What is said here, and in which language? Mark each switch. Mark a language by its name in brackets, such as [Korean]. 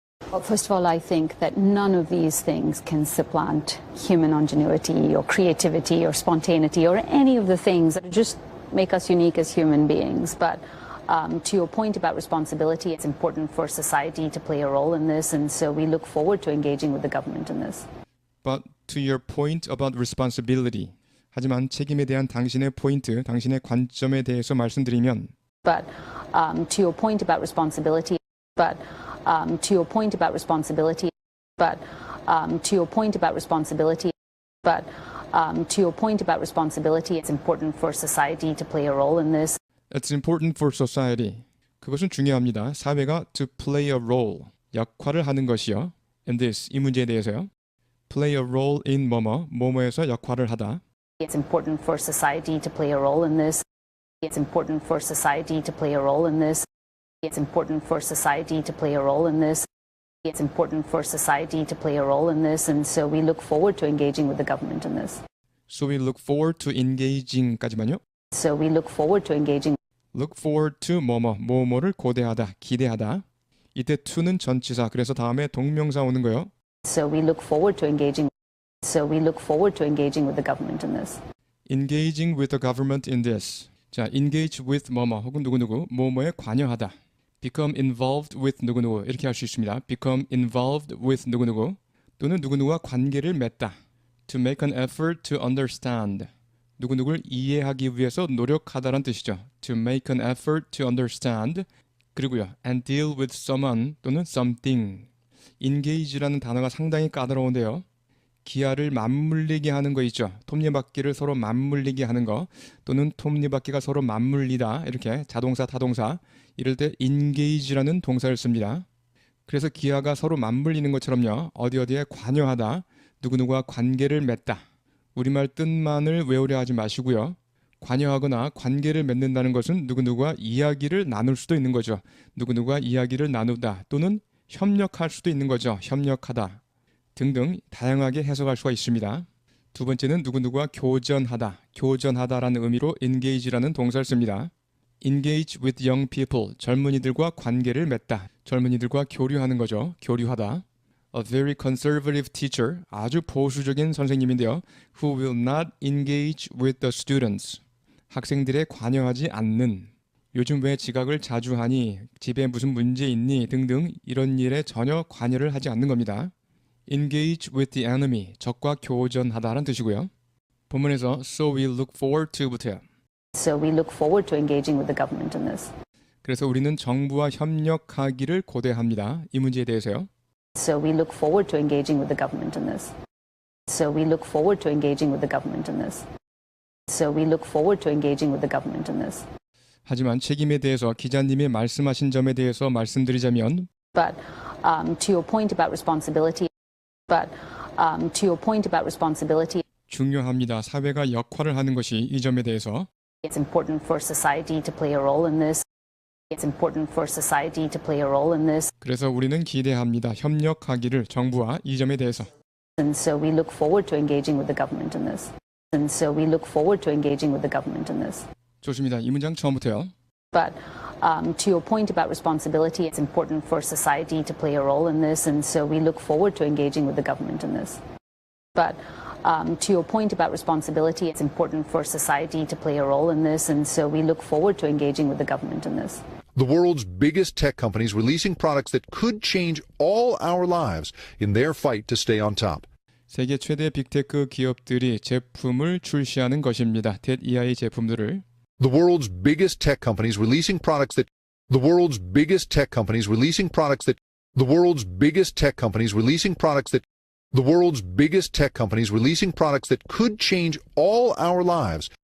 [English] Well, first of all, I think that none of these things can supplant human ingenuity or creativity or spontaneity or any of the things that just make us unique as human beings. But to your point about responsibility, it's important for society to play a role in this, and so we look forward to engaging with the government in this. But to your point about responsibility. [Korean] 하지만 책임에 대한 당신의 포인트, 당신의 관점에 대해서 말씀드리면 [English] But to your point about responsibility, but to your point about responsibility, but to your point about responsibility, but to your point about responsibility, it's important for society to play a role in this. It's important for society. [Korean] 그것은 중요합니다. 사회가 [English] to play a role, [Korean] 역할을 하는 것이요. [English] In this, [Korean] 이 문제에 대해서요. [English] play a role in [Korean] 뭐뭐에서 역할을 하다. [English] It's important for society to play a role in this. It's important for society to play a role in this. It's important for society to play a role in this. It's important for society to play a role in this, and so we look forward to engaging with the government in this. So we look forward to engaging까지만요. So we look forward to engaging. Look forward to [Korean] 뭐뭐를 고대하다, 기대하다. 이때 to는 전치사, 그래서 다음에 동명사 오는 거예요. [English] So we look forward to engaging. So we look forward to engaging with the government in this. Engaging with the government in this. [Korean] 자, [English] engage with [Korean] 혹은 누구누구, 뭐뭐에 관여하다. [English] Become involved with [Korean] 누구누구 이렇게 할 수 있습니다. [English] Become involved with [Korean] 누구누구 또는 누구누구와 관계를 맺다. [English] To make an effort to understand. [Korean] 누구누구를 이해하기 위해서 노력하다란 뜻이죠. [English] To make an effort to understand. [Korean] 그리고요. [English] And deal with someone 또는 something. [Korean] engage라는 단어가 상당히 까다로운데요. 기아를 맞물리게 하는 거 있죠. 톱니바퀴를 서로 맞물리게 하는 거 또는 톱니바퀴가 서로 맞물리다 이렇게 자동사, 타동사 이럴 때 engage라는 동사를 씁니다. 그래서 기아가 서로 맞물리는 것처럼요. 어디에 관여하다, 누구누구와 관계를 맺다. 우리말 뜻만을 외우려 하지 마시고요. 관여하거나 관계를 맺는다는 것은 누구누구와 이야기를 나눌 수도 있는 거죠. 누구누구와 이야기를 나누다 또는 협력할 수도 있는 거죠. 협력하다. 등등 다양하게 해석할 수가 있습니다. 두 번째는 누구누구와 교전하다. 교전하다라는 의미로 engage라는 동사를 씁니다. [English] Engage with young people. [Korean] 젊은이들과 관계를 맺다. 젊은이들과 교류하는 거죠. 교류하다. [English] A very conservative teacher. [Korean] 아주 보수적인 선생님인데요. [English] Who will not engage with the students. [Korean] 학생들에 관여하지 않는. 요즘 왜 지각을 자주 하니? 집에 무슨 문제 있니? 등등 이런 일에 전혀 관여를 하지 않는 겁니다. [English] Engage with the enemy, [Korean] 적과 교전하다라는 뜻이고요. 본문에서 [English] so we look forward to [Korean] 부터요. [English] So we look forward to engaging with the government in this. [Korean] 그래서 우리는 정부와 협력하기를 고대합니다. 이 문제에 대해서요. [English] So we look forward to engaging with the government in this. So we look forward to engaging with the government in this. So we look forward to engaging with the government in this. [Korean] 하지만 책임에 대해서 기자님이 말씀하신 점에 대해서 말씀드리자면 [English] But to your point about responsibility. But to your point about responsibility, [Korean] 중요합니다. 사회가 역할을 하는 것이 이 점에 대해서 [English] it's important for society to play a role in this. It's important for society to play a role in this. [Korean] 그래서 우리는 기대합니다. 협력하기를 정부와 이 점에 대해서. [English] And so we look forward to engaging with the government in this. And so we look forward to engaging with the government in this. [Korean] 좋습니다. 이 문장 처음부터요. [English] But to your point about responsibility, it's important for society to play a role in this, and so we look forward to engaging with the government in this. But to your point about responsibility, it's important for society to play a role in this, and so we look forward to engaging with the government in this. The world's biggest tech companies releasing products that could change all our lives in their fight to stay on top. [Korean] 세계 최대 빅테크 기업들이 제품을 출시하는 것입니다. TED 제품들을. [English] The world's biggest tech companies releasing products that the world's biggest tech companies releasing products that the world's biggest tech companies releasing products that the world's biggest tech companies releasing products that could change all our lives